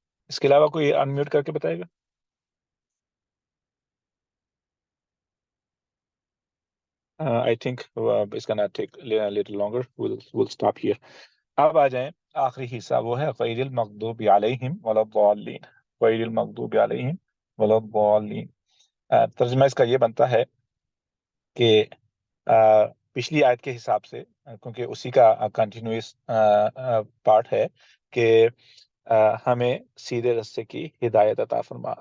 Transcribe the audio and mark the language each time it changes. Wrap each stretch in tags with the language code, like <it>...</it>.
<ur>اس کے علاوہ کوئی انمیوٹ کر کے بتائے گا؟</ur> <en>I think it's gonna take a little longer. We'll stop here.</en> <ur>اب آ جائیں آخری حصہ، وہ ہے</ur> <ar>غیر المغضوب علیہم ولا الضالین. غیر المغضوب علیہم ولا الضالین.</ar> <ur>ترجمہ اس کا یہ بنتا ہے کہ پچھلی آیت کے حساب سے، کیونکہ اسی کا کنٹینیوس پارٹ ہے، کہ ہمیں سیدھے رستے کی ہدایت عطا فرما.</ur>